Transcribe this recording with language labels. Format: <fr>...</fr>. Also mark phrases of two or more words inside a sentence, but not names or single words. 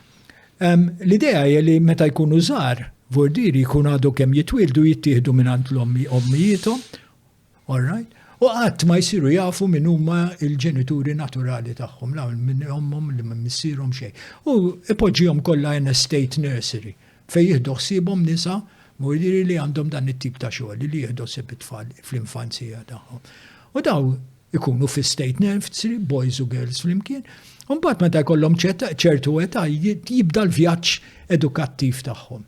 <mt>L-idea hija li meta jkunu żgħar, vordiri jkun għadu kemm jitwildu jittieħdu mingħand l-ommijietom,</mt> <en>all right?</en> <mt>U qatt ma jsiru jafu min huma l-ġenituri naturali tagħhom, la minn ommhom li ma missierhom xejn. U ipoġġihom kollha</mt> <en>in a state nursery</en> <mt>fejn jieħdu ħsiebhom nisa vordiri li għandhom dan it-tip ta' xogħol li jieħdu sepp it-tfal fl-infanzija tagħhom. U daw ikunu fi</mt> <en>state nursery,</en> <mt>boys u girls flimkien, u mbagħad meta jkollhom ċertu età jibda l-vjaġġ edukattiv tagħhom.</mt>